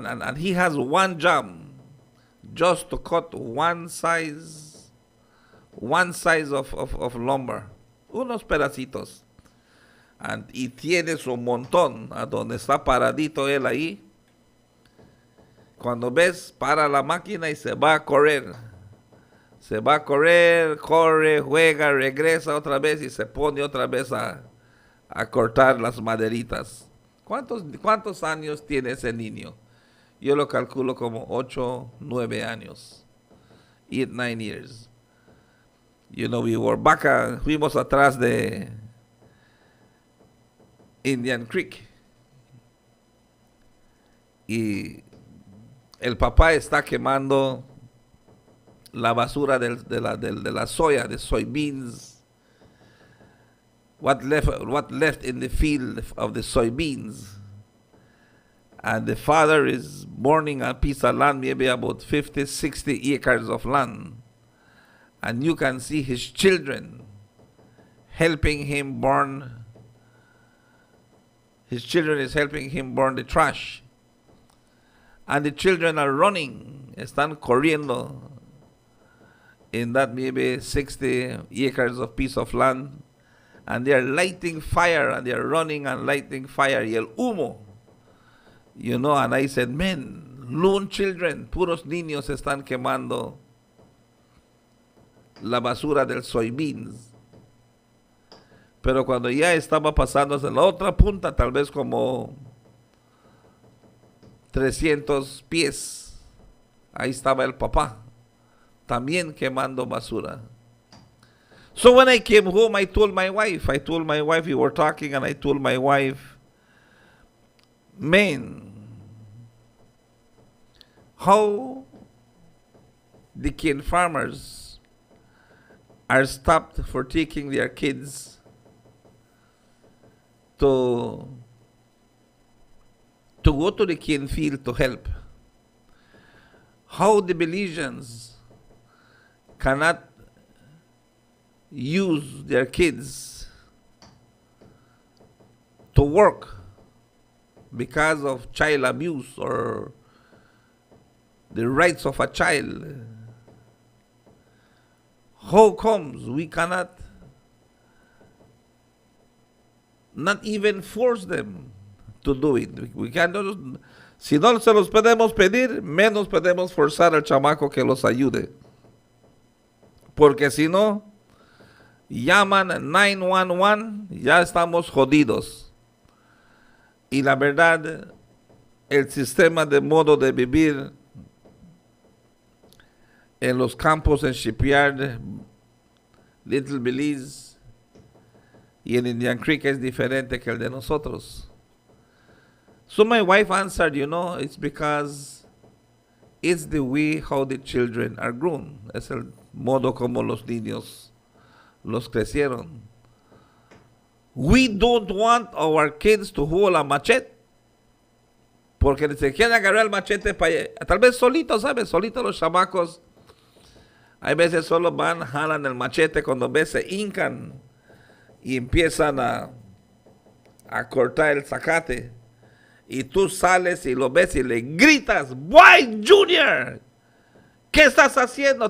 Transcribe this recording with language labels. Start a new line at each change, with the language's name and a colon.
English: And he has one job, just to cut one size of lumber,
Spanish: unos pedacitos. Y tiene su montón a donde está paradito él ahí. Cuando ves, para la máquina y se va a correr. Se va a correr, corre, juega, regresa otra vez y se pone otra vez a cortar las maderitas. ¿Cuántos años tiene ese niño? Yo lo calculo como 8, 9 años.
English: 8, 9 years. We were back,
Spanish: fuimos atrás de
English: Indian Creek.
Spanish: Y el papá está quemando la basura de la soya, de soybeans.
English: What left in the field of the soybeans. And the father is burning a piece of land, maybe about 50, 60 acres of land. And you can see his children helping him burn. His children is helping him burn the trash. And the children are running,
Spanish: están corriendo
English: in that maybe 60 acres of piece of land. And they are lighting fire, and they are running and lighting fire.
Spanish: Y el humo,
English: and I said, men, lone children,
Spanish: puros niños están quemando la basura del soybeans. Pero cuando ya estaba pasando hacia la otra punta, tal vez como 300 pies, ahí estaba el papá, también quemando basura.
English: So when I came home, I told my wife, we were talking, and I told my wife, man, how the cane farmers are stopped for taking their kids to go to the cane field to help. How the Belizeans cannot use their kids to work because of child abuse or the rights of a child. How comes we cannot not even force them to do it? We cannot.
Spanish: Si no se los podemos pedir, menos podemos forzar al chamaco que los ayude. Porque si no, llaman 911, ya estamos jodidos. Y la verdad, el sistema de modo de vivir en los campos en Shipyard, Little Belize y en Indian Creek es diferente que el de nosotros.
English: So my wife answered, it's because it's the way how the children are grown.
Spanish: Es el modo como los niños los crecieron.
English: We don't want our kids to hold a machete.
Spanish: Porque se quieren agarrar el machete para tal vez solitos, ¿sabes? Solitos los chamacos. Hay veces solo van, jalan el machete cuando ves se hincan y empiezan a cortar el zacate. Y tú sales y lo ves y le gritas, "Boy Junior, ¿qué estás haciendo?